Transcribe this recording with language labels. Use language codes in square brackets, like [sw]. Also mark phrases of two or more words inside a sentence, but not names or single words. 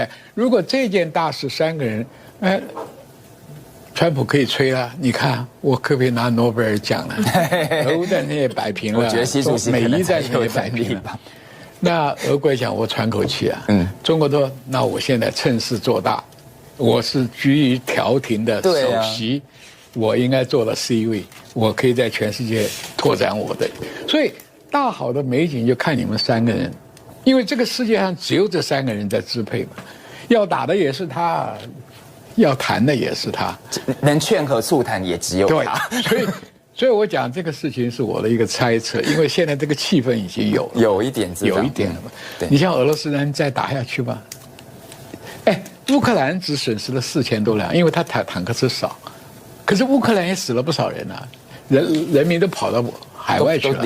[zh] 如果這件大事3個人，川普可以吹了，你看我可不可以拿諾貝爾獎了？俄烏戰爭也擺平了，我覺得習主席可能才有也擺平了。那俄國講我喘口氣啊，中國說那我現在趁勢做大，我是居於調停的首席。我應該做了 C 位，我可以在全世界拓展我的，所以大好的美景就看你們3個人，因為這個世界上只有這3個人在支配嘛，要打的也是他，要談的也是他，能勸和促談也只有他。對，所以我講這個事情是我的一個猜測，因為現在這個氣氛已經有一點了嘛。你像俄羅斯人再打下去吧，烏克蘭只損失了4000多輛，因為他坦克車少。可是烏克蘭也死了不少人啊，人民都跑到海外去了，